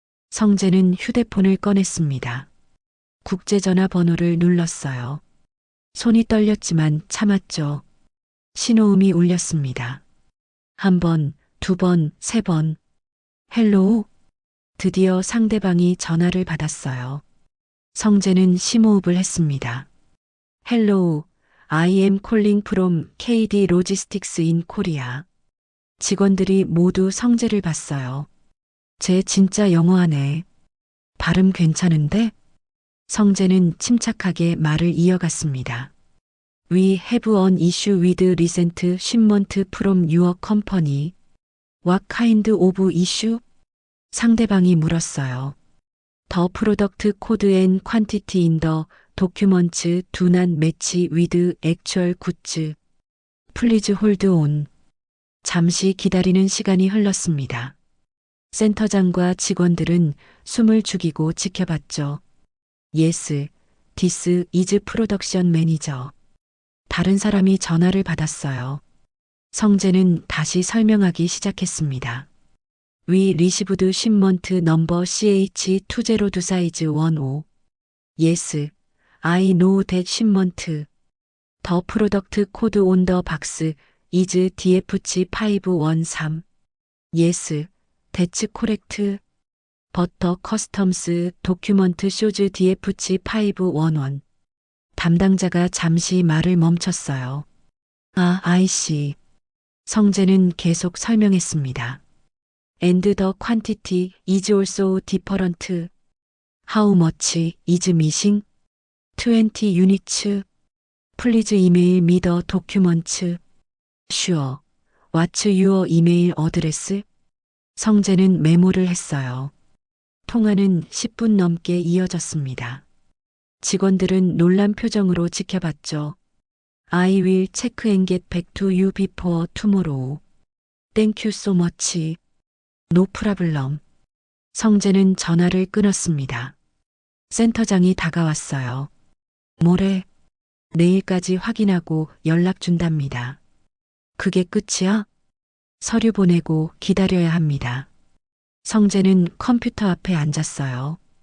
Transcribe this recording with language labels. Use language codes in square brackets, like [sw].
[ko] 성재는 휴대폰을 꺼냈습니다. 국제전화 번호를 눌렀어요. 손이 떨렸지만 참았죠. 신호음이 울렸습니다. 한 번, 두 번, 세 번. 헬로우? 드디어 상대방이 전화를 받았어요. 성재는 심호흡을 했습니다. [en] 헬로우, I am calling from KD Logistics in Korea. [ko] 직원들이 모두 성재를 봤어요. 쟤 진짜 영어하네. 발음 괜찮은데? 성재는 침착하게 말을 이어갔습니다. [en] We have an issue with recent shipment from your company. What kind of issue? [ko] 상대방이 물었어요. [en] The product code and quantity in the documents do not match with actual goods. Please hold on. [ko] 잠시 기다리는 시간이 흘렀습니다. 센터장과 직원들은 숨을 죽이고 지켜봤죠. [en] Yes, this is production manager. [ko] 다른 사람이 전화를 받았어요. 성재는 다시 설명하기 시작했습니다. [en] We received shipment number CH202 size 15. Yes, I know that shipment. The product code on the box is DFC513. Yes, that's correct. But the customs document shows DFC511. [ko] 담당자가 잠시 말을 멈췄어요. 아, 아이씨. 성재는 계속 설명했습니다. [en] And the quantity is also different. How much is missing? 20 units. Please email me the documents. Sure. What's your email address? [ko] 성재는 메모를 했어요. 통화는 10분 넘게 이어졌습니다. 직원들은 놀란 표정으로 지켜봤죠. [en] I will check and get back to you before tomorrow. Thank you so much. No problem. [ko] 성재는 전화를 끊었습니다. 센터장이 다가왔어요. 모레, 내일까지 확인하고 연락 준답니다. 그게 끝이야? 서류 보내고 기다려야 합니다. 성재는 컴퓨터 앞에 앉았어요.